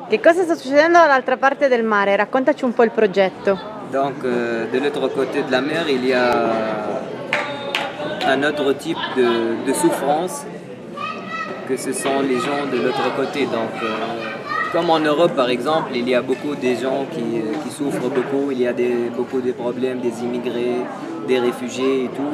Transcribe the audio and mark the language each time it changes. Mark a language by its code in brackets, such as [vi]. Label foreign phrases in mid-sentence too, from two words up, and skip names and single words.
[it] Che cosa sta succedendo dall'altra parte del mare? Raccontaci un po' il progetto. [fr] Donc, de l'autre côté de la mer, il y a un autre type de souffrance que ce sont les gens de l'autre côté. Donc, comme en Europe, par exemple, il y a beaucoup de gens qui souffrent beaucoup. Il y a beaucoup de problèmes, des immigrés, des réfugiés et tout.